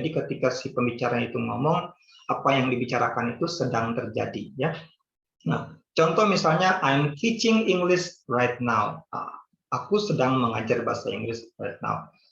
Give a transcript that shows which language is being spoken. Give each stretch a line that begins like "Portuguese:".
Indonesian: Jadi ketika si pembicara itu ngomong, apa yang dibicarakan itu sedang terjadi, ya. Nah, contoh misalnya
English: I'm teaching English right now.
Indonesian: Aku sedang mengajar bahasa Inggris
English: right now.